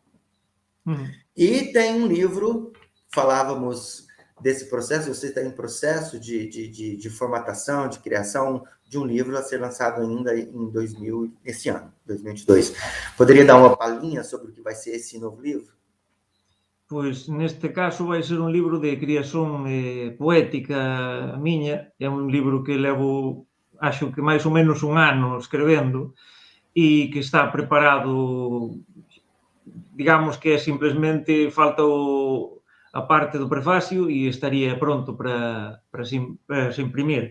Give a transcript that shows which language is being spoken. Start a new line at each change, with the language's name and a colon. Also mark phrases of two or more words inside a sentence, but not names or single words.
Portuguese: E tem um livro, falávamos desse processo, você está em processo de formatação, de criação de um livro a ser lançado ainda esse ano, 2022. Poderia dar uma palhinha sobre o que vai ser esse novo livro?
Galician: Pois, neste caso, vai ser un libro de criación poética miña. É un libro que levo, acho que máis ou menos un ano escrevendo, e que está preparado, digamos que simplemente falta a parte do prefacio e estaría pronto para se imprimir.